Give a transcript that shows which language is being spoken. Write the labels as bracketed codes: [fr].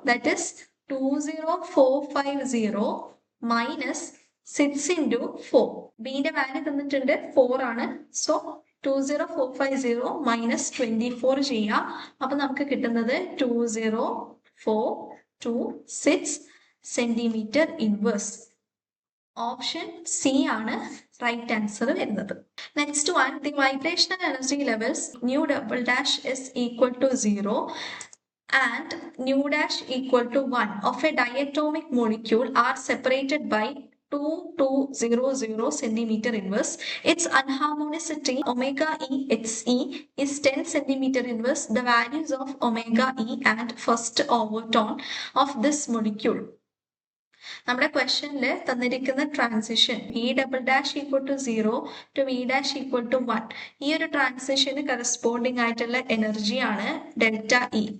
[en] That is 20450 minus 6 into 4. [ml] ബിന്റെ value തന്നിട്ടുണ്ട് 4 ആണ്. So 20450 minus 24 ചെയ്യാം. അപ്പൊ നമുക്ക് കിട്ടുന്നത് 20426 സെന്റിമീറ്റർ ഇൻവേഴ്സ്. ഓപ്ഷൻ സി ആണ് റൈറ്റ് ആൻസർ വരുന്നത്. [en] Next one, the vibrational energy levels ν" is equal to 0 and ν' equal to 1 of a diatomic molecule are separated by 2200 centimeter inverse. Its unharmonicity omega E Xe is 10 centimeter inverse. The values of omega E and first overtone of this molecule. [ml] നമ്മുടെ ക്വസ്റ്റനിൽ തന്നിരിക്കുന്ന transition [en] V" equal to 0 to V' equal to 1. [ml] ഈ ഒരു ട്രാൻസിഷന് corresponding ആയിട്ടുള്ള energy ആണ് ΔE.